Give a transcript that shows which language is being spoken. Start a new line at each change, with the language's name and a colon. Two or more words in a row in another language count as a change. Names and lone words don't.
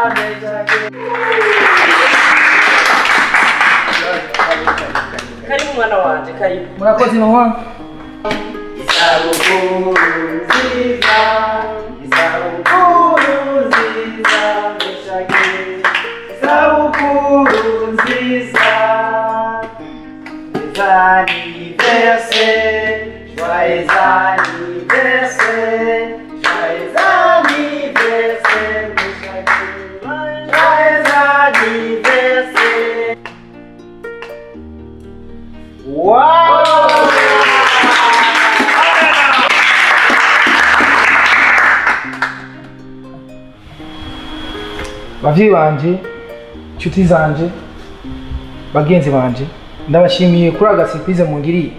Rundi: Karibu mwana wanje, karibu. Murakoze mama. isabukuru nziza, isabukuru nziza, isabukuru nziza.
French: Joyeux anniversaire, joyeux anniversaire, joyeux anniversaire. Wow!
Rundi: Bavyeyi banje, inshuti zanje, bagenzi banje, ndabashimiye kuri aga surprise mungiriye.